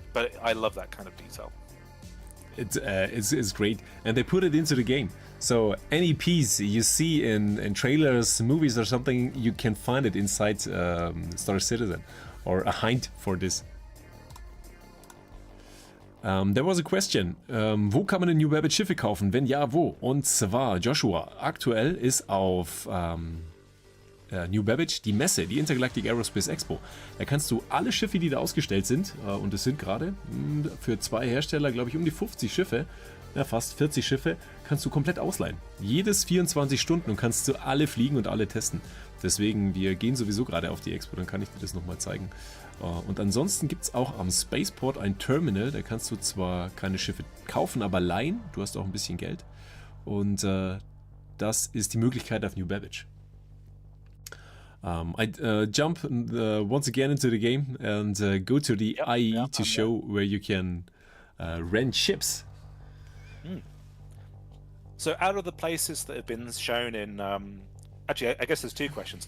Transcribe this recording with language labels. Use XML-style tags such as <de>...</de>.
<en>But I love that kind of detail. It's great, and they put it into the game. So any piece you see in trailers, movies, or something, you can find it inside Star Citizen, or a hint for this. There was a question.</en> <de>Wo kann man in New Babbage Schiffe kaufen? Wenn ja, wo? Und zwar, Joshua, aktuell ist auf New Babbage die Messe, die Intergalactic Aerospace Expo. Da kannst du alle Schiffe, die da ausgestellt sind, und es sind gerade für 2 Hersteller, glaube ich, um die 50 Schiffe, ja, fast 40 Schiffe, kannst du komplett ausleihen. Jedes 24 Stunden, und kannst du alle fliegen und alle testen. Deswegen, wir gehen sowieso gerade auf die Expo, dann kann ich dir das nochmal zeigen. Und ansonsten gibt es auch am Spaceport ein Terminal, da kannst du zwar keine Schiffe kaufen, aber leihen. Du hast auch ein bisschen Geld. Und das ist die Möglichkeit auf New Babbage.</de> <en>I jump once again into the game and go to the IE to show where you can rent ships. So out of the places that have been shown in... actually, I guess there's 2 questions.</en>